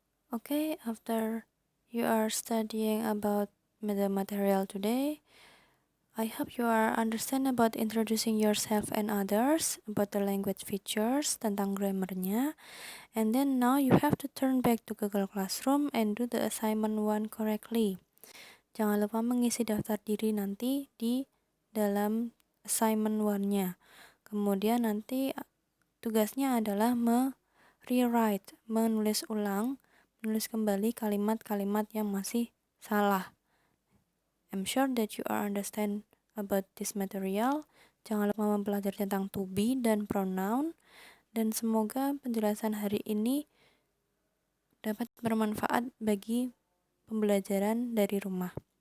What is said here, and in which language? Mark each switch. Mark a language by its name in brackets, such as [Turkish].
[English] Okay, after you are studying about the material today, I hope you are understand about introducing yourself and others, about the language features, [Indonesian] tentang grammarnya, [English] and then now you have to turn back to Google Classroom and do the assignment 1 correctly. [Indonesian] Jangan lupa mengisi daftar diri nanti di dalam assignment 1-nya. Kemudian nanti tugasnya adalah rewrite, menulis ulang, menulis kembali kalimat-kalimat yang masih salah. [English] I'm sure that you are understand about this material. [Indonesian] Jangan lupa mempelajari tentang to be dan pronoun, dan semoga penjelasan hari ini dapat bermanfaat bagi pembelajaran dari rumah.